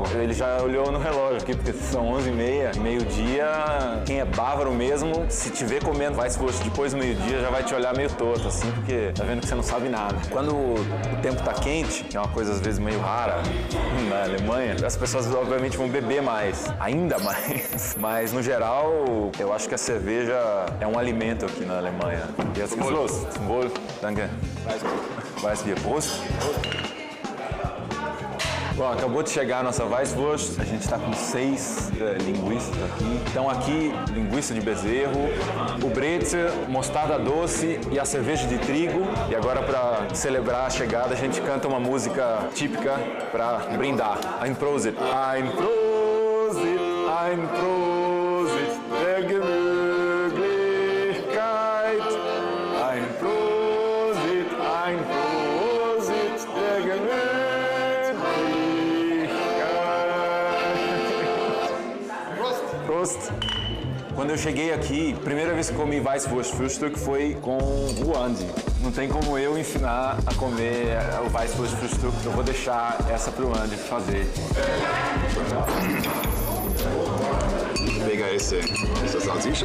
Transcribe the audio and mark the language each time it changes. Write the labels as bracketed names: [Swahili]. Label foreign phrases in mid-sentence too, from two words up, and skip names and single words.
[Portuguese] Ele já olhou no relógio aqui, porque são 11h30, meio-dia, quem é bávaro mesmo, se te vê comendo Weißwurst depois do meio-dia, já vai te olhar meio torto, assim, porque tá vendo que você não sabe nada. Quando o tempo tá quente, que é uma coisa às vezes meio rara na Alemanha, as pessoas obviamente vão beber mais, ainda mais. Mas no geral, eu acho que a cerveja é um alimento aqui na Alemanha. [German] Jetzt geht's los. Zum Wohl. Danke. Weißbier. Prost. [Portuguese] Bom, acabou de chegar a nossa Weißwurst, a gente está com 6 linguiças aqui. Então aqui, linguiça de bezerro, o bretzel, mostarda doce e a cerveja de trigo. E agora, para celebrar a chegada, a gente canta uma música típica para brindar. [German] Ein Prosit. Ein Prosit, ein Prosit der Gemütlichkeit. Ein Prosit der Gemütlichkeit. Weißwurst. [Portuguese] Quando eu cheguei aqui, a primeira vez que comi Weißwurst-Frühstück foi com o Andy. Não tem como eu ensinar a comer o Weißwurst-Frühstück, eu vou deixar essa pro Andy fazer. Pegar essa salsicha.